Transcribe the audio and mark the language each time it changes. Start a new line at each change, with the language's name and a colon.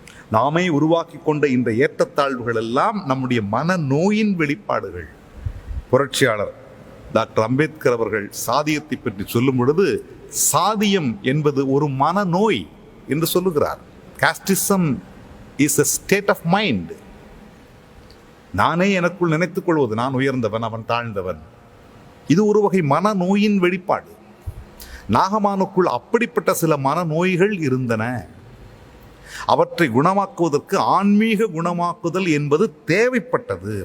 Tamil: நாமே உருவாக்கி கொண்ட இந்த ஏற்றத்தாழ்வுகள் எல்லாம் நம்முடைய மன நோயின் வெளிப்பாடுகள். புரட்சியாளர் டாக்டர் அம்பேத்கர் அவர்கள் சாதியத்தை பற்றி சொல்லும் பொழுது, சாதியம் என்பது ஒரு மனநோய் என்று சொல்லுகிறார்.
English: Casteism is a state of mind.
Tamil: நானே எனக்குள் நினைத்துக் கொள்வது நான் உயர்ந்தவன், அவன் தாழ்ந்தவன். இது ஒரு வகை மனநோயின் வெளிப்பாடு. நாகமானுக்குள் அப்படிப்பட்ட சில மனநோய்கள் இருந்தன. அவற்றை குணமாக்குவதற்கு ஆன்மீக குணமாக்குதல் என்பது தேவைப்பட்டது.